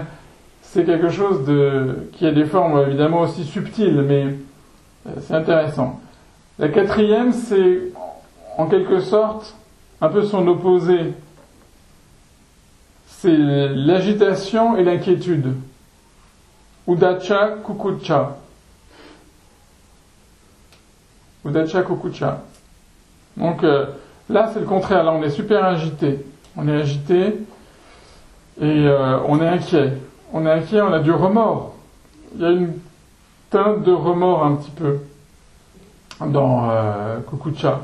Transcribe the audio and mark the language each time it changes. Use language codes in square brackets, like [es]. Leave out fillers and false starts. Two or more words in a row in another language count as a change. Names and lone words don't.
[fr] C'est quelque chose qui a des formes évidemment aussi subtiles, mais c'est intéressant. La quatrième, c'est en quelque sorte un peu son opposé. C'est l'agitation et l'inquiétude. [pi] Udacha kukucha. Udacha kukucha. [fr] Donc là, c'est le contraire. Là, on est super agité. On est agité et on est inquiet. On est inquiet, on a du remords. Il y a une teinte de remords un petit peu dans kukucha.